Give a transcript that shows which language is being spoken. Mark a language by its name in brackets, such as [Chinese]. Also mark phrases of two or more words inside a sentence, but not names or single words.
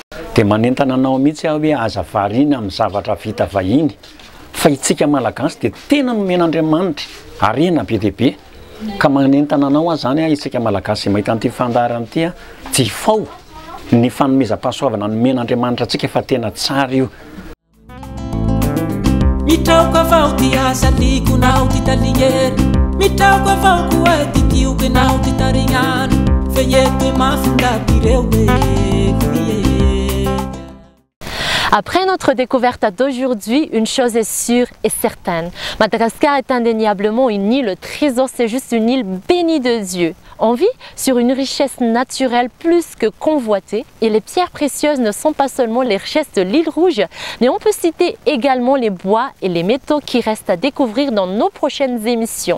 [Malagasy] Dia manentana anao mihitsy aho hoe aza variana amin'ny zavatra vita vahiny fa itsika malagasy dia tena nomen'Andriamanitra arena be dia be ka manentana anao zany a itsika malagasy mahita an'ity fandarana ity tsy fao ny fanomezam-pahasoavana nomen'Andriamanitra antsika fa tena tsara io. Mitraoka vao ty asa likonao ty talignery mitraoka vao koa ty tiokenao ty tarignano feyeto mafindapireo [French] Après notre découverte d'aujourd'hui, une chose est sûre et certaine. Madagascar est indéniablement une île trésor, c'est juste une île bénie de Dieu. On vit sur une richesse naturelle plus que convoitée et les pierres précieuses ne sont pas seulement les richesses de l'île Rouge, mais on peut citer également les bois et les métaux qui restent à découvrir dans nos prochaines émissions.